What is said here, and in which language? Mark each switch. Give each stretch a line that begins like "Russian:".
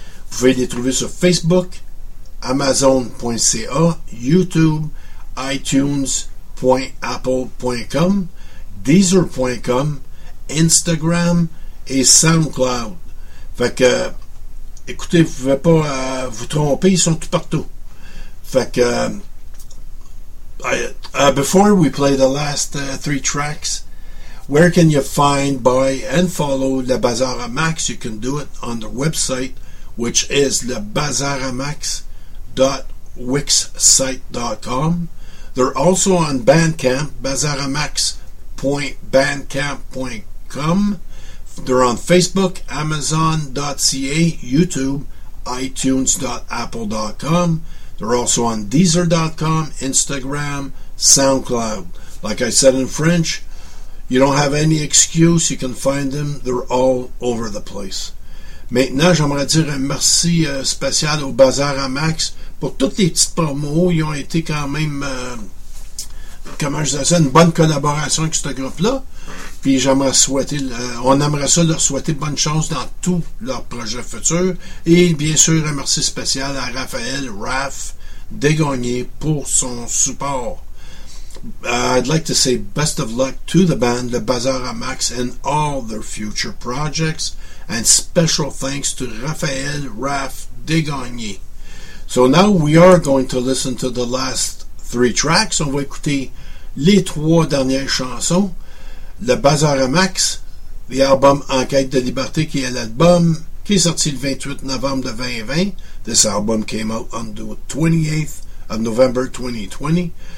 French: Vous pouvez les trouver sur Facebook, Amazon.ca, YouTube, iTunes.apple.com, Deezer.com, Instagram et SoundCloud. Fait que, écoutez, vous ne pouvez pas vous tromper, ils sont tout partout. Fait que,
English: before we play the last three tracks, where can you find, buy and follow Le Bazar à Max? You can do it on their website, which is lebazaramax.wixsite.com. They're also on Bandcamp, bazaramax.bandcamp.com. They're on Facebook, amazon.ca, YouTube, itunes.apple.com. They're also on deezer.com, Instagram, SoundCloud. Like I said in French, you don't have any excuse, you can find them, they're all over the place.
French: Maintenant, j'aimerais dire un merci spécial au Bazar à Max pour toutes les petites promos. Ils ont été quand même, une bonne collaboration avec ce groupe-là. Puis j'aimerais souhaiter, on aimerait ça leur souhaiter bonne chance dans tous leurs projets futurs. Et bien sûr, un merci spécial à Raphaël, Raph, Dégagné pour son support.
English: I'd like to say best of luck to the band, Le Bazar à Max, and all their future projects. And special thanks to Raphaël Raph Dégagné. So now we are going to listen to the last three tracks.
French: On va écouter les trois dernières chansons. Le Bazar à Max, l'album En quête de liberté, qui est l'album qui est sorti le 28 novembre de 2020.
English: This album came out on the 28th of November 2020.